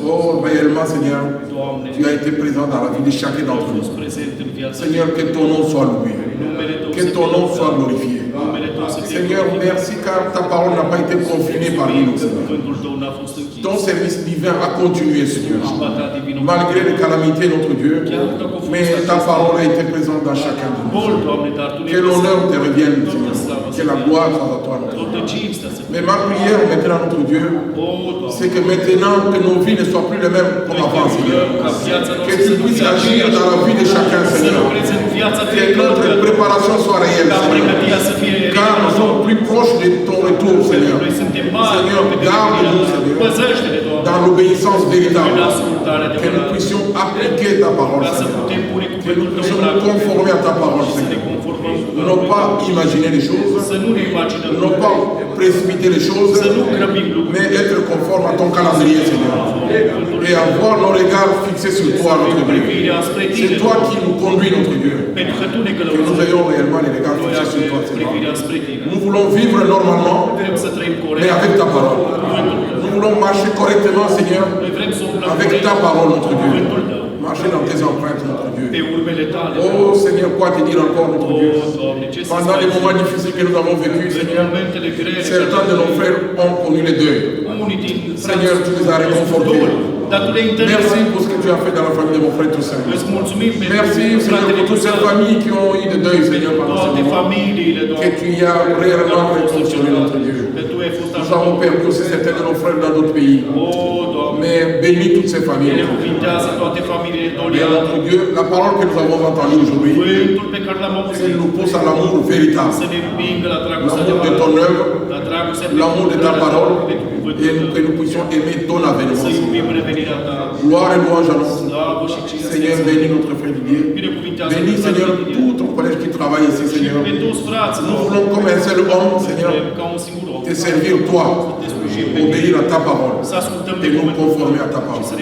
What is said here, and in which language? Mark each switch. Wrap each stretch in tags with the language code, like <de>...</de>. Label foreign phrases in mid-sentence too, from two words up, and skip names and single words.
<fr>Oh, réellement, Seigneur,</fr> <ro>Doamne,</ro> <fr>tu as été présent dans la vie de chacun</fr> <ro>ai</ro> <fr>d'entre</fr> <ro>fost</ro> <fr>nous.</fr> <ro>prezent în viața</ro> <fr>Seigneur, que ton nom soit loué.</fr> <ro>numele Tău</ro> <fr>Que</fr> <ro>să</ro> <fr>ton nom</fr> <ro>fie</ro> <fr>soit</fr> <ro>lăudat.</ro> <fr>glorifié.</fr> <ro>Numele Tău să fie</ro> <fr>Seigneur,</fr> <ro>glorificat.</ro> <fr>merci car ta parole n'a pas été confinée parmi nous, Seigneur.</fr> <ro>Cuvântul Tău n-a fost închis.</ro> <fr>Ton service divin a continué, Seigneur.</fr> <ro>Slujba Ta divină.</ro> <fr>Malgré les calamités, notre Dieu, mais ta parole a été présente dans chacun de nous.</fr> <ro>Bol, Doamne, dar Tu ne</ro> <fr>Que l'honneur te revienne, Seigneur.</fr> <ro>slavă</ro> <fr>Que la gloire soit à toi, notre Dieu.</fr> <ro>toată cinstea să fie.</ro> <fr>Mais ma prière maintenant, notre Dieu,</fr> <ro>O, Doamne,</ro> <fr>c'est que maintenant que nos vies ne soient plus les mêmes comme avant, Seigneur.</fr> <ro>ca viața</ro> <fr>Que</fr> <ro>noastră</ro> <fr>tu</fr> <ro>să nu</ro> <fr>puisses</fr> <ro>fie</ro> <fr>agir</fr> <ro>aceeași,</ro> <fr>dans la vie de chacun,</fr> <ro>să</ro> <fr>Seigneur.</fr> <ro>lucrezi în viața</ro> <fr>Que notre</fr> <ro>fiecăruia,</ro> <fr>préparation soit réelle,</fr> <ro>ca</ro> <fr>Seigneur.</fr> <ro>pregătirea să fie</ro> <fr>Car nous</fr> <ro>reală.</ro> <fr>sommes plus proches de ton retour, Seigneur.</fr> <ro>Noi suntem mari,</ro> <fr>Seigneur,</fr> <ro>pe</ro> <fr>garde-nous,</fr> <ro>venirea Ta.</ro> <fr>Seigneur,</fr> <ro>Păzește-ne, Doamne,</ro> <fr>dans l'obéissance</fr> <ro>în</ro> <fr>véritable.</fr> <ro>ascultare</ro> <fr>Que nous</fr> <ro>adevărată,</ro> <fr>puissions appliquer ta parole,</fr> <ro>ca să</ro> <fr>Seigneur.</fr> <ro>putem pune</ro> <fr>Que</fr> <ro>cuvântul</ro> <fr>nous</fr> <ro>Tău</ro> <fr>puissions</fr> <ro>în</ro> <fr>nous</fr> <ro>practică</ro> <fr>conformer à ta parole,</fr> <ro>și să ne</ro> <fr>Seigneur.</fr> <ro>conformăm cu</ro> <fr>Non</fr> <ro>cuvântul</ro> <fr>pas imaginer les choses,</fr> <ro>Să nu ne imaginăm</ro> <fr>non pas précipiter les choses,</fr> <ro>să nu grăbim lucruri.</ro> <fr>mais être conforme à ton calendrier, Seigneur. Et avoir nos regards fixés sur toi, notre Dieu.</fr> <ro>Privirea spre</ro> <fr>C'est</fr> <ro>Tine,</ro> <fr>toi qui nous conduis, notre Dieu.</fr> <ro>pentru că Tu ne</ro> <fr>Que nous</fr> <ro>călăuzești.</ro> <fr>ayons réellement les regards</fr> <ro>Noi</ro> <fr>fixés sur toi,</fr> <ro>avem</ro> <fr>Seigneur.</fr> <ro>privirea spre Tine.</ro> <fr>Nous voulons vivre normalement,</fr> <ro>Vrem să trăim</ro> <fr>mais</fr> <ro>corect.</ro> <fr>avec ta parole.</fr> <ro>Cuvântul Tău.</ro> <fr>Nous voulons marcher correctement, Seigneur,</fr> <ro>Noi vrem să umblăm</ro> <fr>avec</fr> <ro>corect</ro> <fr>ta parole, notre Dieu.</fr> <ro>cuvântul Tău.</ro> <fr>Marcher dans tes empreintes, notre</fr> <ro>Pe</ro> <fr>Dieu.</fr> <ro>urmele Tale.</ro> <fr>Oh Seigneur, quoi te dire encore, notre Dieu?</fr> <ro>O, Doamne, ce să</ro> <fr>Pendant les moments difficiles que nous avons vécus,</fr> <ro>În</ro> <fr>Seigneur,</fr> <ro>momentele grele,</ro> <fr>certains de nos frères ont connu les deuils.</fr> <ro>unii din</ro> <fr>Seigneur, tu les as réconfortés.</fr> <ro>dar Tu le-ai întărit.</ro> <fr>Merci pour ce que tu as fait dans la famille de mon frère Toussaint.</fr> <ro>Îți mulțumim pentru</ro> <fr>Merci, Seigneur,</fr> <ro>fratele</ro> <fr>pour toutes ces</fr> <ro>Toussaint,</ro> <fr>familles qui ont eu des deuils, Seigneur, pendant ce</fr> <ro>toate</ro> <fr>moment.</fr> <ro>familiile,</ro> <fr>Que</fr> <ro>Doamne,</ro> <fr>tu y as réellement réconcilié, notre Dieu.</fr> <ro>că Tu ai fost</ro> <fr>Nous avons</fr> <ro>așa.</ro> <fr>perdu aussi certains de nos frères dans d'autres pays.</fr> <ro>O, Doamne,</ro> <fr>Mais bénis toutes ces familles.</fr> <ro>binecuvintează toate familiile</ro> <fr>Et</fr> <ro>doliate.</ro> <fr>notre Dieu, la parole que nous avons entendue aujourd'hui,</fr> <ro>Cuvântul pe care l-am</ro> <fr>elle</fr> <ro>auzit</ro> <fr>nous pousse à l'amour véritable.</fr> <ro>să ne împingă la dragostea</ro> <fr>L'amour de</fr> <ro>adevărată,</ro> <fr>ton œuvre,</fr> <ro>la</ro> <fr>l'amour de ta parole et que nous puissions aimer ton avènement.</fr> <ro>Să iubim revenirea ta.</ro> <fr>Gloire et louange à notre</fr> <ro>Slavă și cinste.</ro> <fr>Seigneur, bénis notre frère Didier.</fr> <ro>Binecuvintează</ro> <fr>Bénis, Seigneur, tout ton collège qui travaille ici,</fr> <ro>și</ro> <fr>Seigneur.</fr> <ro>pe toți frații.</ro> <fr>Nous voulons, comme un seul homme, Seigneur,</fr> <ro>Ca un singur om.</ro> <fr>te servir, toi, obéir à ta parole</fr> <ro>Să ascultăm de</ro> <fr>et nous</fr> <ro>cuvântul</ro> <fr>conformer à ta</fr> <ro>și să</ro>